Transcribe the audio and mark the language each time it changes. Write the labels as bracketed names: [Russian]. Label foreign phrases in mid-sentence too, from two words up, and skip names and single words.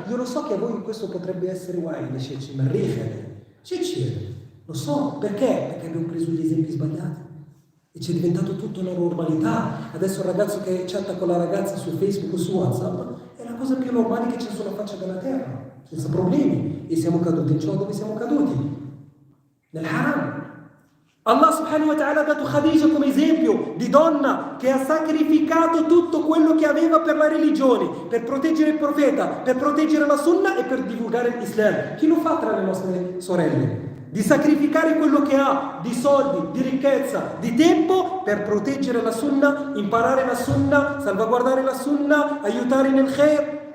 [Italian] Io lo so che a voi questo potrebbe essere guai, ma lo so, perché? Perché abbiamo preso gli esempi sbagliati e ci è diventato tutto una normalità. Adesso il ragazzo che chatta con la ragazza su Facebook o su WhatsApp è la cosa più normale che c'è sulla faccia della terra, senza problemi. E siamo caduti in ciò dove siamo caduti? Nel haram. [Arabic] الله سبحانه وتعالى [Italian] ha dato Khadija come esempio di donna che ha sacrificato tutto quello che aveva per la religione, per proteggere il profeta, per proteggere la sunna e per divulgare l'Islam. Chi lo fa tra le nostre sorelle? Di sacrificare quello che ha, di soldi, di ricchezza, di tempo, per proteggere la sunna, imparare la sunna, salvaguardare la sunna, aiutare nel khair.